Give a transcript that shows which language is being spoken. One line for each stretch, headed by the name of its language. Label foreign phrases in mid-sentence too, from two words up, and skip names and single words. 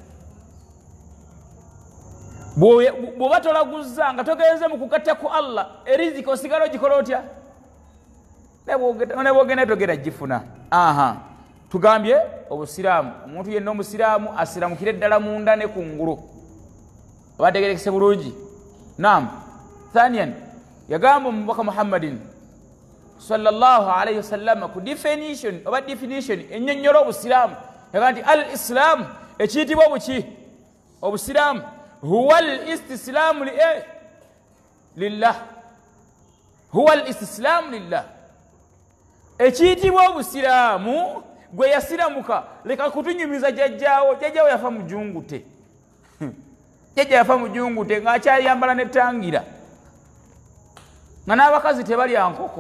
Ganda: Bw'oba tolaguzza nga togenze mu kugatta ku Allah eriziki osigala ogikola otya? Ne bwogenda togenda gifuna. Aha, tugambye obusiraamu omuntu yenna omusiraamu asiramukire ddala munda ne kungulu. Abategerekese bulungi.
Arabic: نعم. ثانيا
Ganda: yagamba omubaka
Arabic: محمد صلى الله عليه وسلم
Ganda: ku definition ennyonnyola obusiraamu yagamba nti
Arabic: الإسلام
Ganda: ekiyitibwa buki obusiraamu
Arabic: هو الاستسلام لله. هو الاستسلام لله.
Ganda: Ekiyitibwa obusiraamu gwe yasiramuka leka kutunyumiza jjajjaawo yafa mujungute. Jjajja yafa mujungute ng'akyayambala n'ettangira nga n'abakazi tebalya nkoko.